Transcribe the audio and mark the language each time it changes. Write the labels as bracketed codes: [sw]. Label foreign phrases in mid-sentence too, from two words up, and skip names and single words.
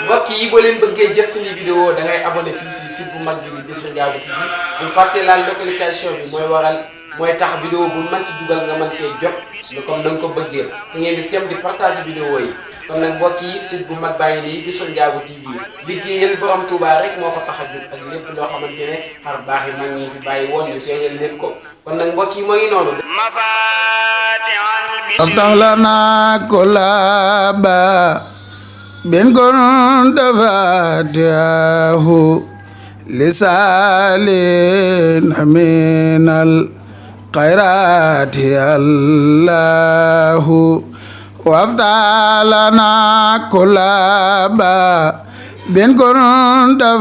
[wo] mbokk yi boo leen bëggee jël suñu vidéo da ngay abonné fii si site bu mag bi di Bichri Ndiago TV bu fàtte laal notification bi mooy tax vidéo bu mën ci dugal nga mën see jot comme da nga ko bëggee da ngeen di sem di partager vidéo yi kon nag mbokk yi site bu mag bàyyi nii Bichri Ndiago TV liggéeyal borom Touba rek moo ko tax a jóg ak lépp loo xamante ne xar baax yi mag ñi fi bàyyi woon ñu feeñal leen ko kon nag mbokk yi moo ngi noonu [ar] افتح لنا كل باب كنت فاتحه لسالين من الخيرات يا الله وافتح لنا كل باب كنت